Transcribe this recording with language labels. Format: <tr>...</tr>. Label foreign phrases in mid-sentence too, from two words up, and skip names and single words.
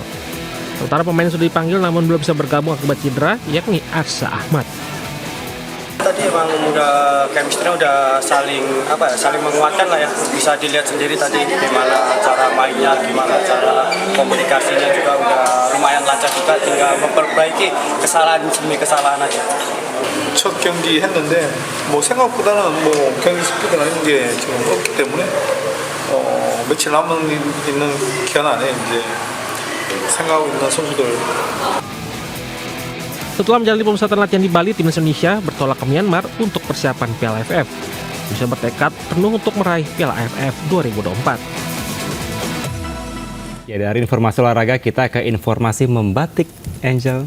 <id>Sementara pemain sudah dipanggil namun belum bisa bergabung akibat cedera, yakni Arsa Ahmad. Tadi emang udah chemistry udah saling menguatkan lah ya. Bisa dilihat sendiri tadi gimana cara mainnya, gimana cara komunikasinya juga udah lumayan lancar juga. Tinggal memperbaiki kesalahan demi kesalahan aja.</id> <ko>첫 경기 했는데 생각보다는 경기 스피드가 있는 게 지금 없기 때문에 며칠 남은 있는 기간 안에 이제 생각하고 있는 선수들.</ko> <id>Setelah menjalani pemusatan latihan di Bali, Timnas Indonesia bertolak ke Myanmar untuk persiapan Piala AFF. Bisa bertekad penuh untuk meraih Piala AFF 2024. Ya, dari informasi olahraga kita ke informasi membatik, Angel.</id>